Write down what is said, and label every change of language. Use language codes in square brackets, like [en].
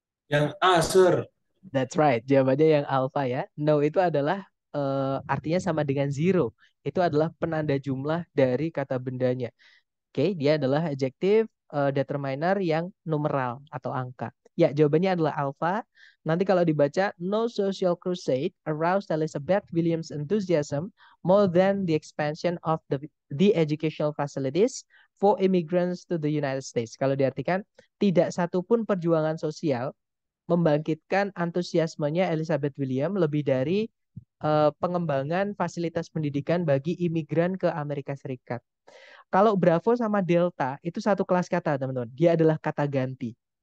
[id] Yang A, Sir. [en] That's right. [id] Jawabannya yang alpha ya. No itu adalah artinya sama dengan zero. Itu adalah penanda jumlah dari kata bendanya. Oke, dia adalah adjektif determiner yang numeral atau angka. Ya, jawabannya adalah alpha. [en] Nanti kalau dibaca, no social crusade aroused Elizabeth Williams' enthusiasm more than the expansion of the educational facilities for immigrants to the United States. [id] Kalau diartikan, tidak satupun perjuangan sosial membangkitkan antusiasmenya Elizabeth William lebih dari pengembangan fasilitas pendidikan bagi imigran ke Amerika Serikat. Kalau Bravo sama Delta itu satu kelas kata, teman-teman. Dia adalah kata ganti.